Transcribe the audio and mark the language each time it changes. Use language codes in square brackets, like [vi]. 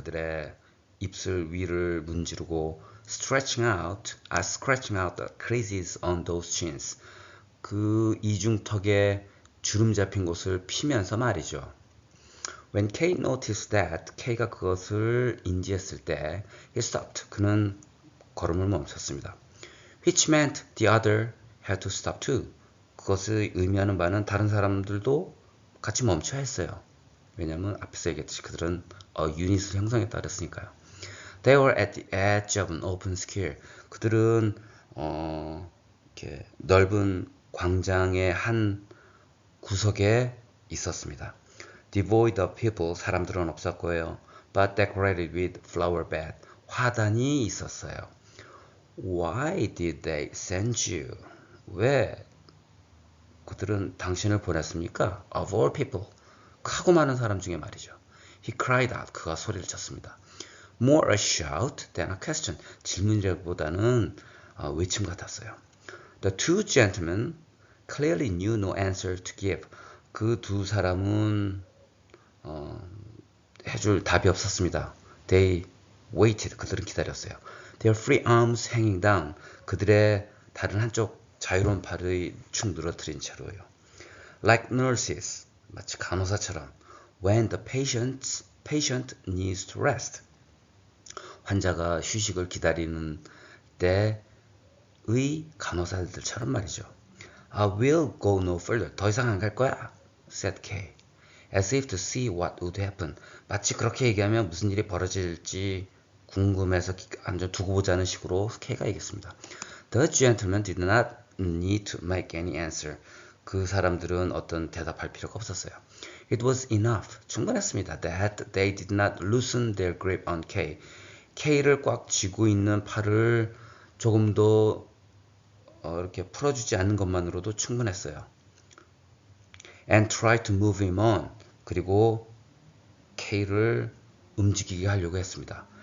[ko] 그들의 입술 위를 문지르고 [en] scratching out the creases on those chins. [ko] 그 이중턱에 주름 잡힌 곳을 피면서 말이죠. [en] When Kay noticed that, [ko] K가 그것을 인지했을 때, [en] he stopped. [ko] 그는 걸음을 멈췄습니다. [en] Which meant the other had to stop too. [ko] 그것을 의미하는 바는 다른 사람들도 같이 멈춰야 했어요. 왜냐하면 앞에서 얘기했듯이 그들은 유닛을 형성했다 그랬으니까요. [en] They were at the edge of an open square. [ko] 그들은 이렇게 넓은 광장의 한 구석에 있었습니다. [en] Devoid of people, [ko] 사람들은 없었고요. [en] But decorated with flower bed, [ko] 화단이 있었어요. [en] Why did they send you? [ko] 왜 그들은 당신을 보냈습니까? [en] Of all people, [ko] 크고 많은 사람 중에 말이죠. [en] He cried out, [ko] 그가 소리를 쳤습니다. [en] More a shout than a question, [ko] 질문이라기보다는 외침 같았어요. [en] The two gentlemen clearly knew no answer to give. [ko] 그 두 사람은 해줄 답이 없었습니다. [en] They waited. [ko] 그들은 기다렸어요. [en] Their free arms hanging down. [ko] 그들의 다른 한쪽 자유로운 발을 축 늘어뜨린 채로요. [en] Like nurses. [ko] 마치 간호사처럼. [en] When the patient needs to rest. [ko] 환자가 휴식을 기다리는 때의 간호사들처럼 말이죠. [en] I will go no further. [ko] 더 이상 안 갈 거야. [en] said Kay. As if to see what would happen. [ko] 마치 그렇게 얘기하면 무슨 일이 벌어질지 궁금해서 앉아 두고 보자는 식으로 K가 얘기했습니다. [en] The gentleman did not need to make any answer. [ko] 그 사람들은 어떤 대답할 필요가 없었어요. [en] It was enough. [ko] 충분했습니다. [en] That they did not loosen their grip on Kay. [ko] K를 꽉 쥐고 있는 팔을 조금 더 이렇게 풀어주지 않는 것만으로도 충분했어요. [en] And try to move him on. [ko] 그리고 K를 움직이게 하려고 했습니다.